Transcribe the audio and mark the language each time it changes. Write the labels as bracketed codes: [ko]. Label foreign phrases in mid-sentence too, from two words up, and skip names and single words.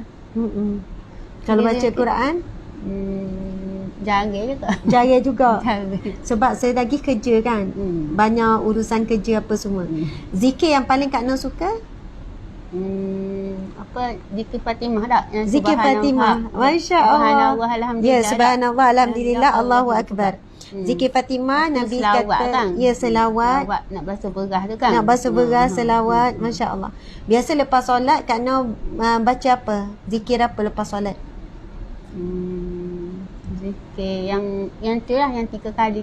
[ms] Kalau baca Quran Jarang juga. Sebab saya lagi kerja kan. Banyak urusan kerja apa semua. Zikir yang paling Kak Noh suka? Zikir Fatimah tak? Zikir Fatimah. [ar] ما شاء الله. سبحان الله، الحمد لله. Ya, سبحان الله، الحمد لله، الله أكبر. [ms] Zikir Fatimah, Nabi selawat kata kan? ya selawat. Nak basuh berah tu kan? Nak basuh berah, selawat. [ar] ما شاء الله. [ms] Biasa lepas solat Kak Noh baca apa? Zikir apa lepas solat? Zikir yang tu lah, yang tiga kali.